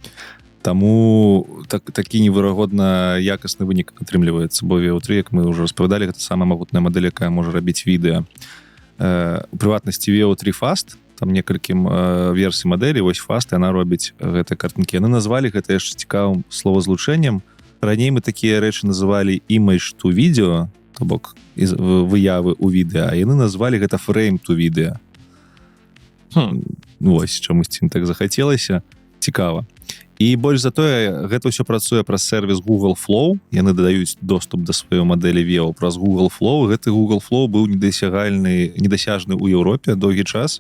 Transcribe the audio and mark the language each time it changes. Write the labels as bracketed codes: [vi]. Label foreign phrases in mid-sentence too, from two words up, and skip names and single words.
[be] Таму такі неверагодна якасны вынік атрымліваецца, бо VO3, як мы ўжо распавядалі, гэта самая магутная мадэль, якая можа рабіць відэа. У прыватнасці VO3 Fast, там некалькім версій мадэлі, вось Fast, яна робіць гэтыя картынкі. Яны назвалі гэта яшчэ цікавым словазлучэннем. Раней мы такія рэчы называлі [en] image to video, [be] то бок выявы ў відэа, а яны назвалі гэта [en] frame to video. [be] Вось, чамусьці так захацелася. Цікава. І больш за тое, гэта ўсё працуе праз сервіс Google Flow. Яны дадаюць доступ да сваёй мадэлі VO праз Google Flow. Гэты Google Flow быў недасяжны ў Еўропе доўгі час.